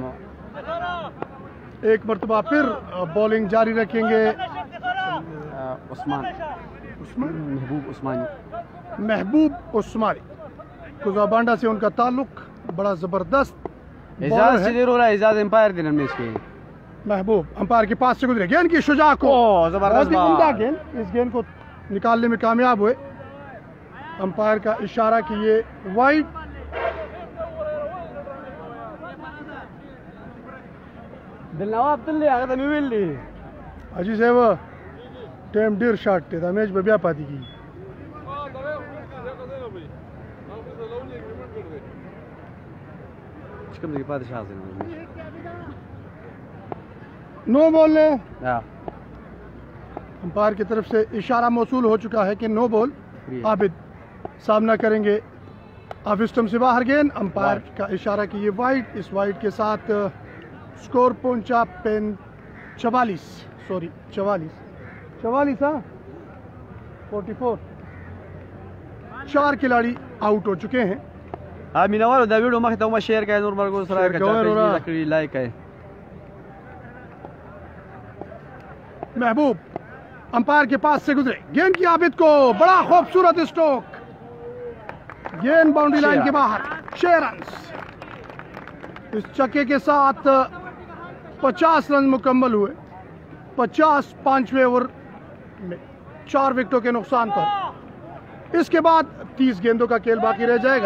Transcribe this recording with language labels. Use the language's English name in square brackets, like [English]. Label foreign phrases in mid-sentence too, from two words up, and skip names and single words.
[Urdu] ایک مرتبہ پھر بولنگ جاری رکھیں گے محبوب عثمانی کوزابانڈا سے ان کا تعلق بڑا زبردست اعزاز امپائر دن میچ کے محبوب امپائر کے پاس سے گزرے گیند کی شجاع کو بہت ہی عمدہ گیند اس گیند کو نکالنے میں کامیاب ہوئے امپائر کا اشارہ کہ یہ وائڈ [Pashto] دلنواب تللی هغه ته مې ویلي حاجي صاحب ټیم ډیر شارټ دی دا میچ به بیا پاتې کیږي چې کوم ځای پاتې شي حاضر [Urdu] نو بال ہے ها امپائر کی طرف سے اشارہ موصول ہو چکا ہے کہ نو بال عابد سامنا کریں گے آف اسٹمپ سے باہر گیند امپائر کا اشارہ کہ یہ وائڈ اس وائڈ کے ساتھ سکور پہنچا 44 ہاں 44 4 کھلاڑی آؤٹ ہو چکے ہیں [Pashto] مینوالو دا ویډیو مخې ته مو شیر کړئ نور مرګو سره کړئ لایک کړئ [Urdu] محبوب امپائر کے پاس سے گزرے گیند کی عابد کو بڑا خوبصورت اسٹروک گیند باؤنڈری لائن کے باہر، 6 رن. اس چھکے کے ساتھ 50 رن مکمل ہوئے. 50 پانچویں اوور میں 4 وکٹوں کے نقصان پر. اس کے بعد 30 گیندوں کا کھیل باقی رہ جائے گا.